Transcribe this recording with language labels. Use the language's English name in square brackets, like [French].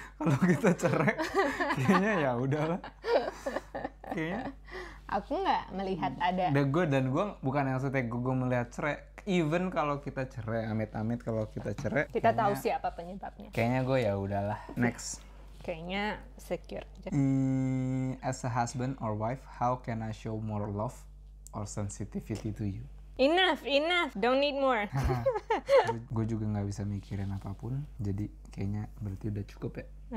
[Indonesian] Kalau kita cerai, kayaknya ya udahlah. Kayaknya. Aku nggak melihat ada. Dan gue bukan yang setek gue melihat cerai. Even kalau kita cerai, amit-amit kalau kita cerai. Kita tahu siapa penyebabnya. Kayaknya gue ya udahlah. Next. Kayaknya secure aja. [English] As a husband or wife, how can I show more love or sensitivity to you? Enough. Don't need more. [Indonesian] Gue juga nggak bisa mikirin apapun, jadi kayaknya berarti udah cukup ya.